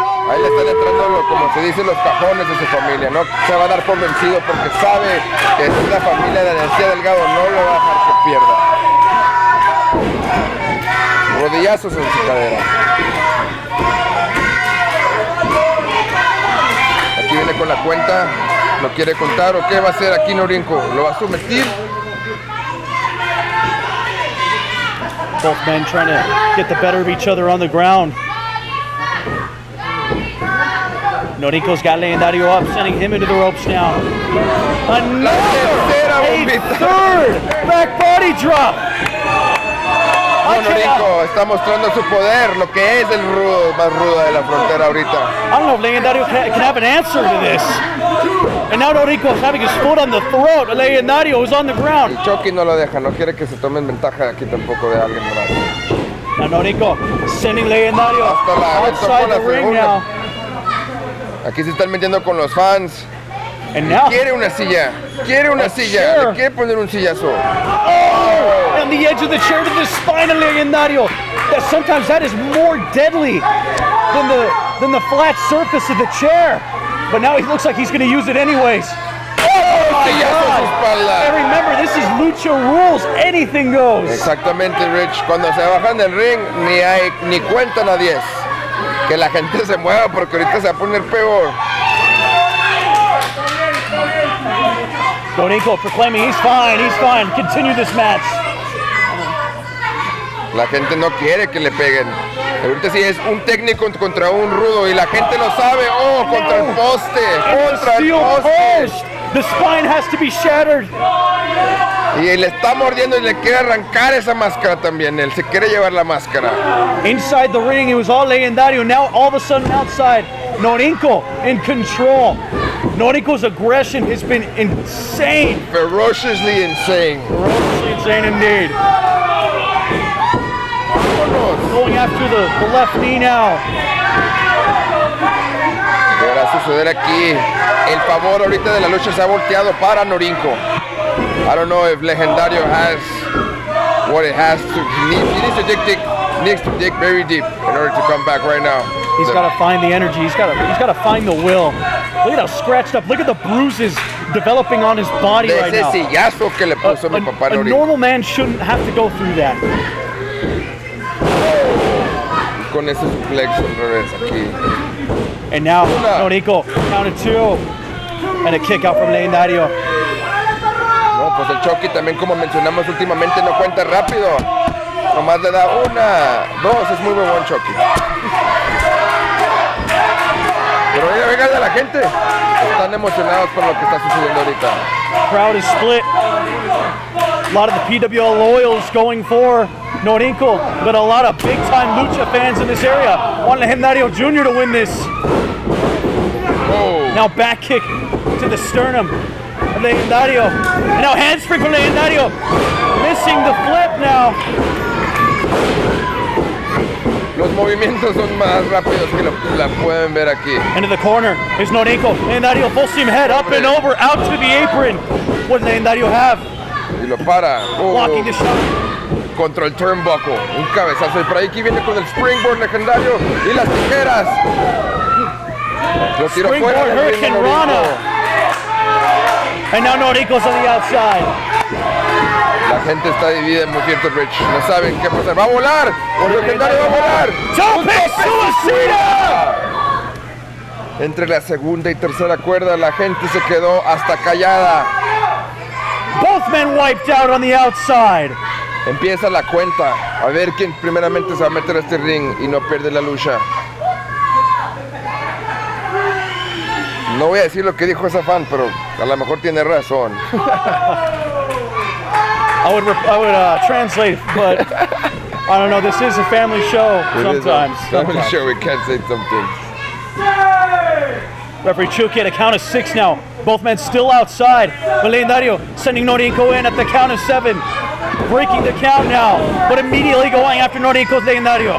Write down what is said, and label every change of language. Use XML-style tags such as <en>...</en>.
<es>Ahí le están entrando, como se dice, los cajones de su familia. No se va a dar por vencido porque sabe que es la familia de García Delgado, no lo va a dejar que pierda. Rodillazos en su cadera. Aquí viene con la cuenta, ¿lo quiere contar o qué va a hacer aquí Norinco? ¿Lo va a someter?</es> <en>Both men trying to get the better of each other on the ground. Norinco's got Legendario up, sending him into the ropes now. A third back body drop.</en> <es>Norinco está mostrando su poder, lo que es el rudo, más rudo de la frontera ahorita.</es> <en>I don't know if Legendario can have an answer to this. And now Norinco is having his foot on the throat of Legendario, who's on the ground.</en> <es>El Chucky no lo deja, no quiere que se tomen ventaja aquí tampoco de alguien más.</es> <en>Now Norinco sending Legendario outside the ring now.</en> <es>Aquí se están metiendo con los fans.</es> <en>And now,</en> <es>quiere una silla, le quiere poner un sillazo.</es> <en>Oh! On the edge of the chair to the spine of Legendario. Sometimes that is more deadly than the flat surface of the chair. But now he looks like he's going to use it anyways. Oh my God! And remember, this is Lucha rules. Anything goes.</en> <es>Exactamente, Rich. Cuando se bajan del ring, ni cuentan a 10. Que la gente se mueva porque ahorita se va a poner peor.</es> <en>Norinco proclaiming he's fine, continue this match.</en> <es>La gente no quiere que le peguen. Ahorita sí es un técnico contra un rudo y la gente lo sabe. Oh, contra el poste, contra el poste.</es> <en>The spine has to be shattered.</en> <es>Y le está mordiendo y le quiere arrancar esa máscara también. Él se quiere llevar la máscara.</es> <en>Inside the ring, it was all Legendario. Now all of a sudden outside, Norinco in control. Norinco's aggression has been insane. Ferociously insane. Ferociously insane indeed. Going after the left knee now.</en> <es>¿Qué va a suceder aquí? El favor ahorita de la lucha se ha volteado para Norinco.</es> <en>I don't know if Legendario has what it has to. He needs to dig very deep in order to come back right now. He's got to find the energy. He's got to find the will. Look at how scratched up. Look at the bruises developing on his body right now.</en> <es>Ese sillazo que le puso mi papá Norinco.</es> <en>A normal man shouldn't have to go through that.</en> <es>Con ese suplex al revés aquí.</es> <en>And now Norinco counted 2 and a kick out from Legendario.</en> <es>No, pues el Chucky también, como mencionamos últimamente, no cuenta rápido. Nomás le da 1, 2, es muy buen choque. Pero venga de la gente. Están emocionados por lo que está sucediendo ahorita.</es> <en>Crowd is split. A lot of the PWL loyals going for Norinco, but a lot of big-time Lucha fans in this area want Legendario Jr. to win this. Oh. Now back kick to the sternum of Legendario. And now handspring from Legendario. Missing the flip now.</en> <es>Los movimientos son más rápidos que la pueden ver aquí.</es> <en>Into the corner is Norinco. Legendario full steam head up and over, out to the apron. What does Legendario have?</en> <es>Y lo para.</es> <en>Blocking the shot.</en> <es>Contra el turnbuckle. Un cabezazo. Y por ahí aquí viene con el springboard Legendario y las tijeras. Lo tiró</es> <en>Springboard</en> <es>fuera del</es> <en>Hurricane</en> <es>ring,</es> <en>Rana. And now Norinco's on the outside.</en> <es>La gente está dividida en movimientos, Rich. No saben qué pasar. ¡Va a volar! ¡Legendario va a volar! Tope Suicida! Entre la segunda y tercera cuerda, la gente se quedó hasta callada.</es> <en>Both men wiped out on the outside.</en> <es>Empieza la cuenta. A ver quién primeramente se va a meter a este ring y no pierde la lucha. No voy a decir lo que dijo esa fan, pero a lo mejor tiene razón.</es> <en>I would translate, but I don't know. This is a family show sometimes. Family show, we can't say some things. Referee Chuco at a count of 6 now. Both men still outside. But Legendario sending Norinco in at the count of 7. Breaking the count now, but immediately going after Norinco's Legendario.</en>